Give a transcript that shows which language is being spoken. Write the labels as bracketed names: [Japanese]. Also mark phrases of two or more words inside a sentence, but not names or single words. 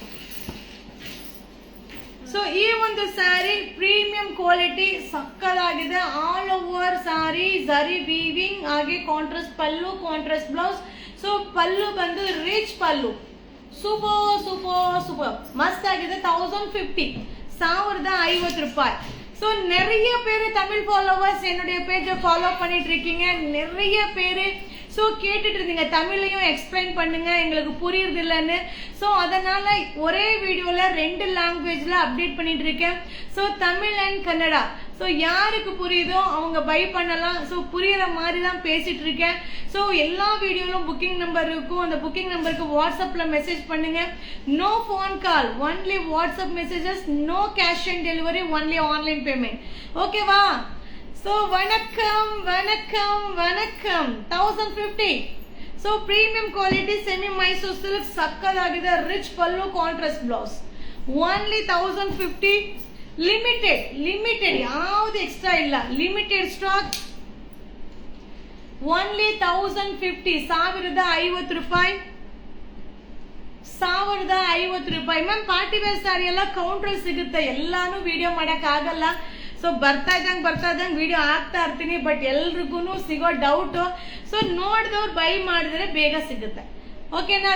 [Kannada] ಸೊ ಈ ಒಂದು ಸ್ಯಾರಿ [English] premium quality [Kannada] ಸಕ್ಕದಾಗಿದೆ. [English] all over saree jari weaving, ಹಾಗೆ contrast pallu, contrast blouse. [Kannada] ಸೊ ಪಲ್ಲು ಬಂದು ರಿಚ್ ಪಲ್ಲು. ಸೂಪರ್ ಮಸ್ತ್ ಆಗಿದೆ. 1050, 1050 ರೂಪಾಯಿ. [Tamil] ஸோ நிறைய பேர் தமிழ் ஃபாலோவர்ஸ் என்னுடைய பேஜை ஃபாலோ பண்ணிட்டு இருக்கீங்க. நிறைய பேர் ஸோ கேட்டுட்டு இருந்தீங்க தமிழையும் எக்ஸ்பிளைன் பண்ணுங்க, எங்களுக்கு புரியுறது இல்லைன்னு. ஸோ அதனால ஒரே வீடியோவில் 2 லாங்குவேஜில் அப்டேட் பண்ணிட்டு இருக்கேன். ஸோ தமிழ் அண்ட் கன்னடா. ஸோ யாருக்கு புரியுதோ அவங்க பை பண்ணலாம். ஸோ புரியுற மாதிரி தான் பேசிட்டு இருக்கேன். ஸோ எல்லா வீடியோலும் [English] booking number [Tamil] இருக்கும். அந்த புக்கிங் நம்பருக்கு வாட்ஸ்அப்பில் மெசேஜ் பண்ணுங்க. [English] no phone call, only WhatsApp messages. no cash on delivery, only online payment. [Tamil] ஓகேவா? So vanakkam 1050. [English] So premium quality semi Mysore silk sakkadagide, rich pallu, contrast blouse. Only 1050. Limited yavudu extra illa, limited stock. Only 1050. 1050 ರೂಪಾಯಿ. [Kannada] 1050 ರೂಪಾಯಿ. ಮ್ಯಾಮ್ [English] party wear saree [Kannada] ಎಲ್ಲ ಕೌಂಟರ್ ಸಿಗುತ್ತೆ, ಎಲ್ಲಾನು ವಿಡಿಯೋ ಮಾಡಕ್ ಆಗಲ್ಲ. ಸೊ ಬರ್ತಾ ಇದ್ದಂಗೆ ವಿಡಿಯೋ ಹಾಕ್ತಾ ಇರ್ತೀನಿ, ಬಟ್ ಎಲ್ರಿಗೂ ಸಿಗೋ ಡೌಟ್. ಸೊ ನೋಡಿದವ್ರು ಬೈ ಮಾಡಿದ್ರೆ ಬೇಗ ಸಿಗುತ್ತೆ. ಓಕೆನಾ?